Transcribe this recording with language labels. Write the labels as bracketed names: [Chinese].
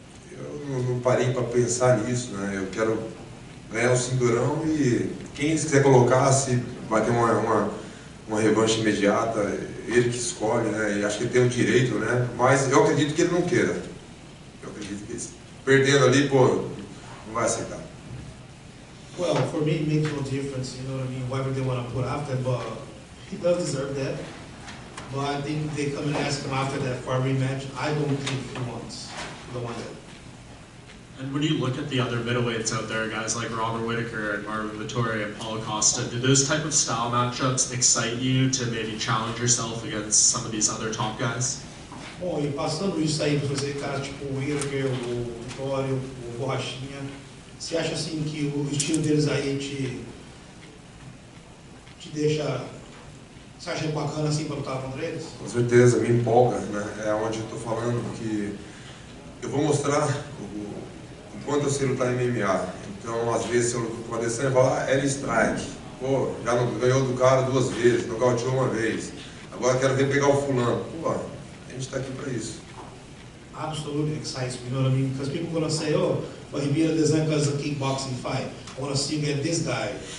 [Portuguese] Eu não parei para pensar nisso, né? Eu quero ganhar o cinturão e quem quiser colocar, se vai ter uma uma revanche imediata, ele que escolhe, né? E acho que ele tem o direito, né? Mas eu acredito que ele não queira. Eu acredito que ele, perdendo ali, pô, não vai aceitar. [English] Well, for me, it makes no difference, you know what I mean, whoever they want to put after, but he does deserve that. But I think they come and ask him after that for a rematch. I don't think he wants the one that. And when you look at the other middleweights out there, guys like Robert Whittaker and Marvin Vettori and Paulo Costa, do those type of style matchups excite you to maybe challenge yourself against some of these other top guys? [Portuguese] Bom, e passando isso aí, você, cara, tipo o Whittaker, o Vitório, o Borrachinha, você acha assim que o estilo deles aí te deixa, você acha bacana assim para lutar contra eles? Com certeza, me empolga, né? É onde eu estou falando que eu vou mostrar o quanto eu sei lutar em MMA. Então, às vezes, eu luto com o Adesanya e falo, era strike. Pô, já não, ganhou do cara 2 vezes, nocauteou 1 vez. Agora quero ver pegar o fulano. Pô, a gente está aqui para isso. [English] Absolutely excites me, you know what I mean? Because people are going to say, oh, but he beat Adesanya because it's a kickboxing fight. I want to see you get this guy.